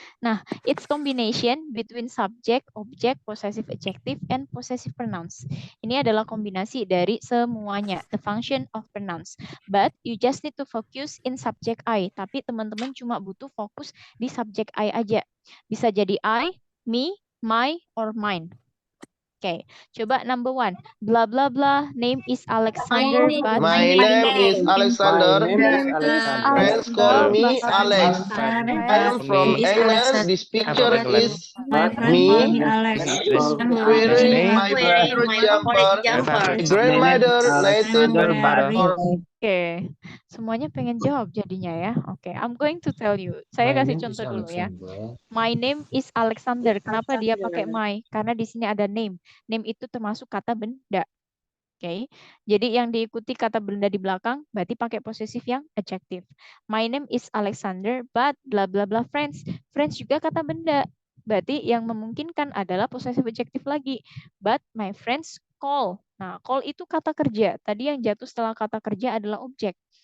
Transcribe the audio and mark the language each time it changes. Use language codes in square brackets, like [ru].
[en] Nah, it's combination between subject, object, possessive adjective, and possessive pronouns. [id] Ini adalah kombinasi dari semuanya, [en] the function of pronouns. But you just need to focus in subject I. [id] Tapi teman-teman cuma butuh fokus di subject I aja. Bisa jadi [en] I, me, my, or mine. Okay, coba number 1. Blah blah blah. Name is Alexander. But My name is Alexander. Friends call me Alex. I am from England. This picture is me wearing my favorite jumper. My grandmother knitted [id] Oke, semuanya pengen jawab jadinya ya. Oke, [en] I'm going to tell you. [id] Saya kasih contoh dulu ya. [en] My name is Alexander. [id] Kenapa dia pakai my? Karena di sini ada name. Name itu termasuk kata benda. Oke, jadi yang diikuti kata benda di belakang berarti pakai posesif yang adjective. [en] My name is Alexander, but bla bla bla friends. [id] Friends juga kata benda. Berarti yang memungkinkan adalah possessive adjective lagi. [en] But my friends call. [id] Nah, call itu kata kerja. Tadi yang jatuh setelah kata kerja adalah objek.